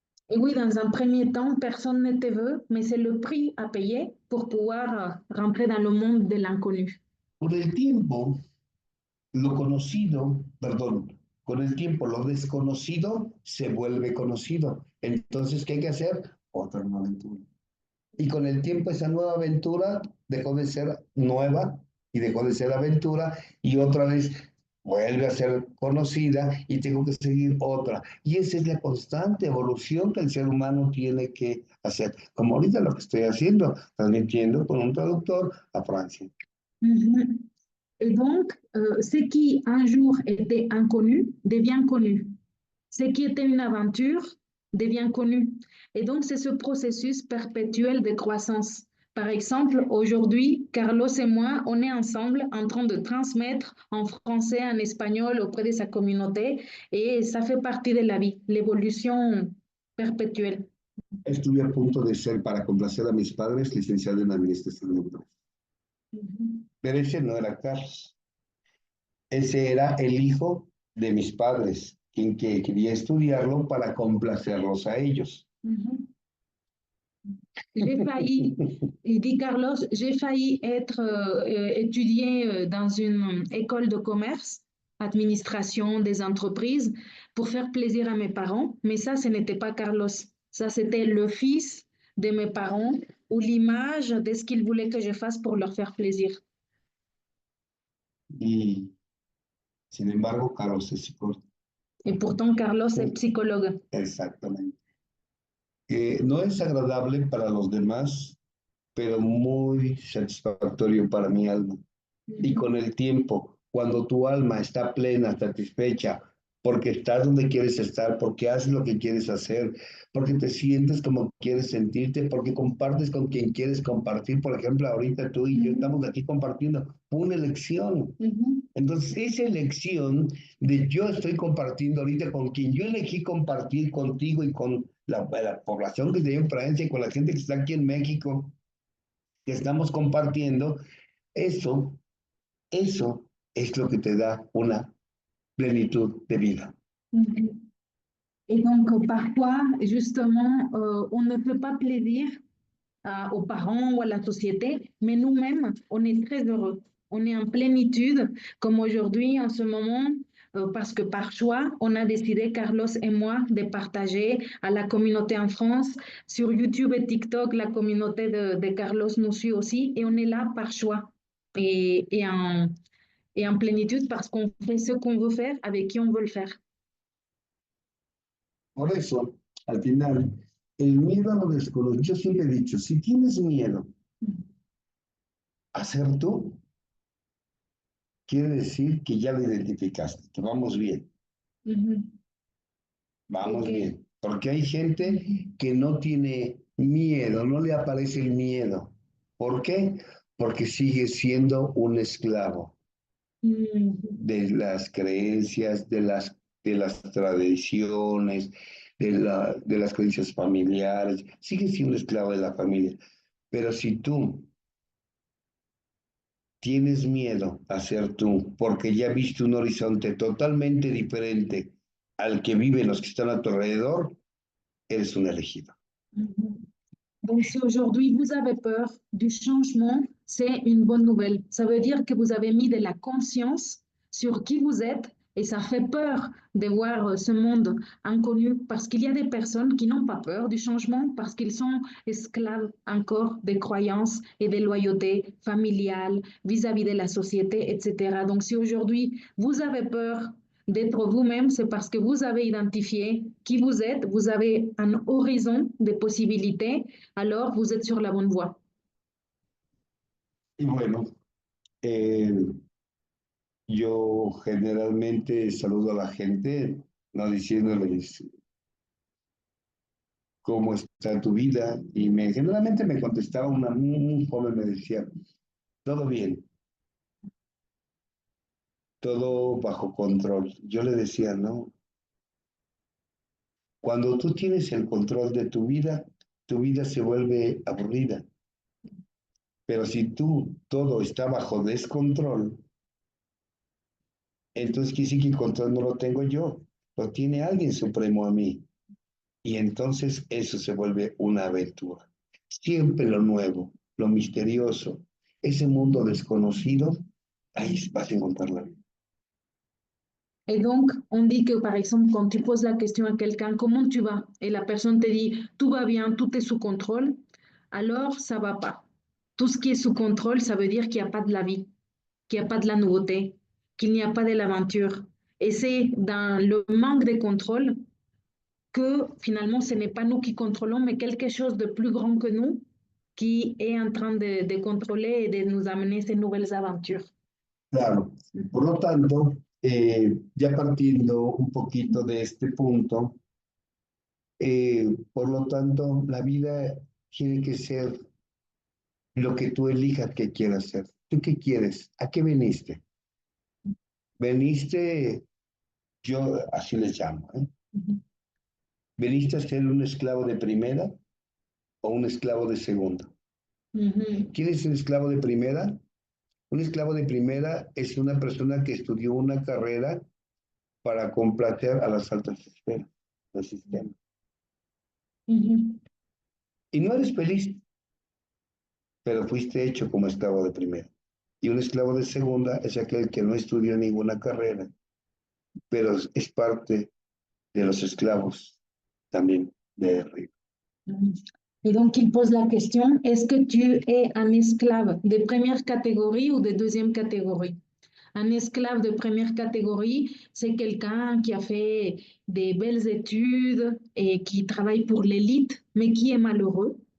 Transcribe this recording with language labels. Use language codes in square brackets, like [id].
[fr] Et oui, dans un premier temps, personne ne te veut, mais c'est le prix à payer pour pouvoir rentrer dans le monde de l'inconnu. [es] Con el tiempo, lo conocido, perdón, con el tiempo lo desconocido se vuelve conocido. Entonces, ¿qué hay que hacer? Otra nueva aventura. Y con el tiempo esa nueva aventura dejó de ser nueva y dejó de ser aventura y otra vez vuelve a ser conocida y tengo que seguir otra. Y esa es la constante evolución que el ser humano tiene que hacer. Como ahorita lo que estoy haciendo, transmitiendo con un traductor a Francia. Mhm. [fr] Et donc, ce qui un jour était inconnu devient connu. Ce qui était une aventure devient connu. Et donc, c'est ce processus perpétuel de croissance. Par exemple, aujourd'hui, Carlos et moi, on est ensemble en train de transmettre en français, en espagnol auprès de sa communauté et ça fait partie de la vie, l'évolution perpétuelle. [es] Estuve a punto de ser, para complacer a mis padres, licenciado en Administración de Empresas. Pero ese no era Carlos. Ese era el hijo de mis padres, quien que quería estudiarlo para complacerlos a ellos. [fr] J'ai failli, il dit Carlos, j'ai failli être étudié dans une école de commerce, administration des entreprises, pour faire plaisir à mes parents, mais ça, ce n'était pas Carlos. Ça, c'était le fils de mes parents ou l'image de ce qu'ils voulaient que je fasse pour leur faire plaisir. [es] Y sin embargo, Carlos es psicólogo. [fr] Et pourtant, Carlos est psychologue. [es] Exactamente. No es agradable para los demás, pero muy satisfactorio para mi alma. Y con el tiempo, cuando tu alma está plena, satisfecha, porque estás donde quieres estar, porque haces lo que quieres hacer, porque te sientes como quieres sentirte, porque compartes con quien quieres compartir. Por ejemplo, ahorita tú y yo estamos aquí compartiendo. Fue una elección. Entonces, esa elección de yo estoy compartiendo ahorita con quien yo elegí compartir contigo y con la población que está en Francia y con la gente que está aquí en México, que estamos compartiendo, eso es lo que te da una plenitud de vida. [fr] Et donc, parfois, justement, on ne fait pas plaisir aux parents ou à la société, mais nous-mêmes, on est très heureux. On est en plénitude, comme aujourd'hui, en ce moment, parce que par choix, on a décidé, Carlos et moi, de partager à la communauté en France. Sur YouTube et TikTok, la communauté de Carlos nous suit aussi, et on est là par choix et en plénitude parce qu'on fait ce qu'on veut faire avec qui on veut le faire. [es] Por eso, al final, el miedo a lo desconocido, yo siempre he dicho, si tienes miedo a ser tú, quiere decir que ya lo identificaste, que vamos bien. Vamos bien. Porque hay gente que no tiene miedo, no le aparece el miedo. ¿Por qué? Porque sigue siendo un esclavo de las creencias, de las tradiciones, de las creencias familiares. Sigue siendo esclavo de la familia. Pero si tú tienes miedo a ser tú, porque ya viste un horizonte totalmente diferente al que viven los que están a tu alrededor, eres un elegido. [fr] Donc, si aujourd'hui vous avez peur du changement, c'est une bonne nouvelle. Ça veut dire que vous avez mis de la conscience sur qui vous êtes et ça fait peur de voir ce monde inconnu parce qu'il y a des personnes qui n'ont pas peur du changement parce qu'ils sont esclaves encore des croyances et des loyautés familiales vis-à-vis de la société, etc. Donc, si aujourd'hui vous avez peur d'être vous-même, c'est parce que vous avez identifié qui vous êtes, vous avez un horizon de possibilités, alors vous êtes sur la bonne voie. [es] Y bueno, yo generalmente saludo a la gente, no diciéndoles cómo está tu vida, y generalmente me contestaba un joven, me decía, todo bien, todo bajo control. Yo le decía, no. Cuando tú tienes el control de tu vida se vuelve aburrida. Pero si todo está bajo descontrol, entonces quiere decir que el control no lo tengo yo, lo tiene alguien supremo a mí. Y entonces eso se vuelve una aventura. Siempre lo nuevo, lo misterioso, ese mundo desconocido, ahí vas a encontrar la vida. [fr] Et donc, on dit que, par exemple, quand tu poses la question à quelqu'un, comment tu vas? Et la personne te dit, tout va bien, tout est sous contrôle. alors ça va pas. Tout ce qui est sous contrôle, ça veut dire qu'il n'y a pas de la vie, qu'il n'y a pas de la nouveauté, qu'il n'y a pas de l'aventure. Et c'est dans le manque de contrôle que finalement ce n'est pas nous qui contrôlons, mais quelque chose de plus grand que nous qui est en train de controler et de nous amener ces nouvelles aventures. [es] Claro. Por lo tanto, ya partiendo un poquito de este punto, por lo tanto, la vida tiene que ser lo que tú elijas que quieras ser. ¿Tú qué quieres? ¿A qué veniste? Veniste, yo así les llamo, ¿eh? ¿Veniste a ser un esclavo de primera o un esclavo de segunda? ¿Quién es el esclavo de primera? Un esclavo de primera es una persona que estudió una carrera para complacer a las altas esferas del sistema. Y no eres feliz, pero fuiste hecho como esclavo de primera. Y un esclavo de segunda es aquel que no estudió ninguna carrera, pero es parte de los esclavos también de arriba. [fr] Et donc, il pose la question, est-ce que tu es un esclave de première catégorie ou de deuxième catégorie? Un esclave de première catégorie, c'est quelqu'un qui a fait des belles études et qui travaille pour l'élite, mais qui est malheureux.